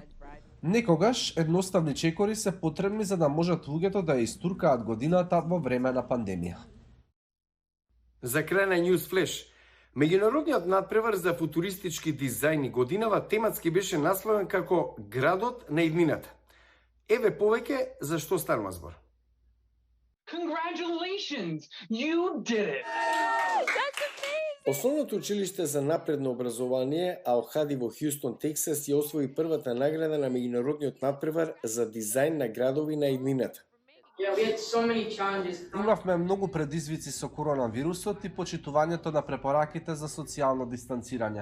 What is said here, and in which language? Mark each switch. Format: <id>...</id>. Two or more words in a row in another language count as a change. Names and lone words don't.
<mk>Некогаш едноставни чекори се потребни за да можат луѓето да ја истуркаат годината во време на пандемија. За крај на News Flash, меѓународниот надпревар за футуристички дизајн годинава тематски беше насловен како Градот на иднината. Еве повеќе за што станува збор.</mk> <en>Congratulations! You did it!</en> <mk>Основното училиште за напредно образование Ал-Хади во Хјустон, Тексас ја освои првата награда на меѓународниот надпревар за дизајн на градови на иднината. Имавме многу предизвици со коронавирусот и почитувањето на препораките за социјално дистанцирање.</mk>